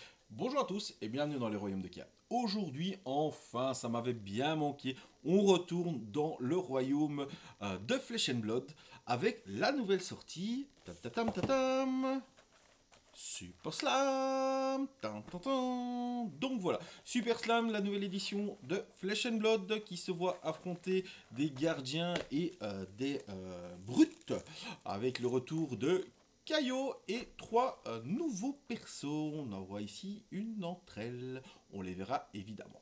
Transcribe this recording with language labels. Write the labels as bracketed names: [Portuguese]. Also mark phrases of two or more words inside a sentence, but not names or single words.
[French] Bonjour à tous et bienvenue dans les royaumes de Kia. Aujourd'hui, enfin, ça m'avait bien manqué, on retourne dans le royaume de Flesh and Blood avec la nouvelle sortie, tam tam tam tam tam, Super Slam, tam tam tam. Donc voilà, Super Slam, la nouvelle édition de Flesh and Blood qui se voit affronter des gardiens et des brutes avec le retour de Caillot et trois nouveaux persos. On en voit ici une d'entre elles. On les verra évidemment.